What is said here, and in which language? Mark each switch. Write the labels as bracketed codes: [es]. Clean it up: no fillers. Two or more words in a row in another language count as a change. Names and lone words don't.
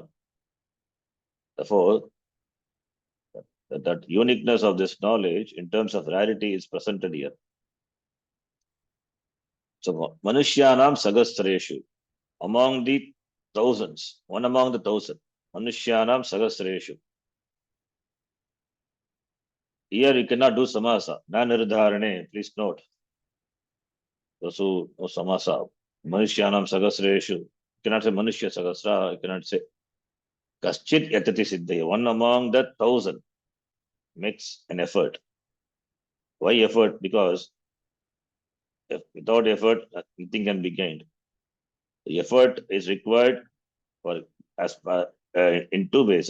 [en] Therefore, that uniqueness of this knowledge in terms of rarity is presented here. So [sa] Manushyanam Sagasreshu, [en] among the thousands, 1 among the 1,000. [sa] Manushyanam Sagasreshu. [en] Here you cannot do samasa. [sa] Na nirdharane, [en] please note. Those who know samasa. [sa] Manushyanam Sagasreshu. [en] You cannot say [sa] Manushya Sagasra. [en] You cannot say [sa] Kaschit Yatati Siddhaya. [en] 1 among the 1,000 makes an effort. Why effort? Because without effort, nothing can be gained. The effort is required for in 2 ways.